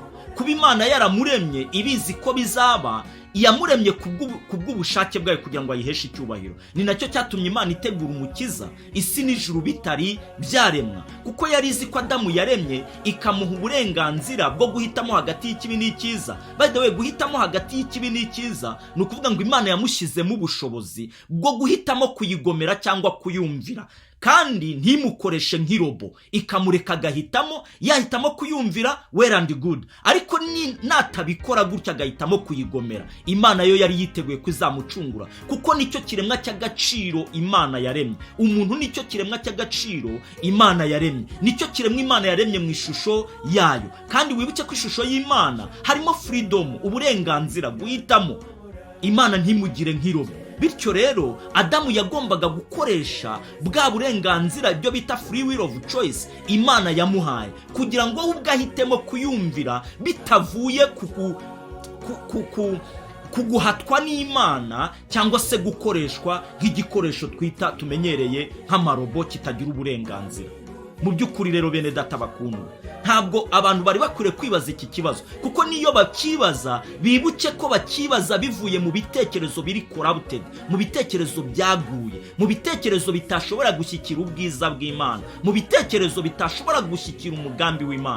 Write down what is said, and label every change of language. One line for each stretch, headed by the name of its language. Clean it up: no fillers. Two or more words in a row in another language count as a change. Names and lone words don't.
Kinyarwanda: Kuba Imana yaramuremye ibizi ko bizaba, yamuremye kubw'ubushake bwayo kugira ngo ayiheshe icyubahiro. Ni nacyo cyatumye Imana itegura umukiza isi n'ijuru bitari byaremwa, kuko yari izi ko Adamu yaremye ikamuha uburenganzira bwo guhitamo hagati y'ikibi n'icyiza.
English: By the way,
Kinyarwanda: guhitamo hagati y'ikibi n'icyiza ni ukuvuga ngo Imana yamushyizemo ubushobozi bwo guhitamo kuyigomera cyangwa kuyumvira, kandi ntimukoreshe nk'irobo, ikamureka agahitamo. Yahitamo kuyumvira,
English: well and good,
Kinyarwanda: ariko natabikora gutya agahitamo kuyigomera, Imana yo yari yiteguye kuzamucungura, kuko nicyo kiremwa cy'agaciro Imana yaremye. Umuntu nicyo kiremwa cy'agaciro Imana yaremye, nicyo kiremwa Imana yaremye mu ishusho yayo. Kandi wibuke ko ishusho y'Imana harimo freedom, uburenganzira, guhitamo. Imana ntimugire nk'irobo. Bityo rero Adamu yagombaga gukoresha bwa burenganzira, ibyo bita
English: free will of choice,
Kinyarwanda: Imana yamuhaye, kugira ngo we ubwo ahitemo kuyumvira bitavuye kuguhatwa n'Imana cyangwa se gukoreshwa nk'igikoresho tumenyereye nk'amarobo kitagira uburenganzira. Mu by'ukuri rero bene data bakundwa, ntabwo abantu bari bakwiriye kwibaza iki kibazo, kuko niyo bakibaza bibuke ko bakibaza bivuye mu bitekerezo biri corrupted, mu bitekerezo byaguye, mu bitekerezo bitashobora gushyikira ubwiza bw'Imana, mu bitekerezo bitashobora gushyikira umugambi w'Imana.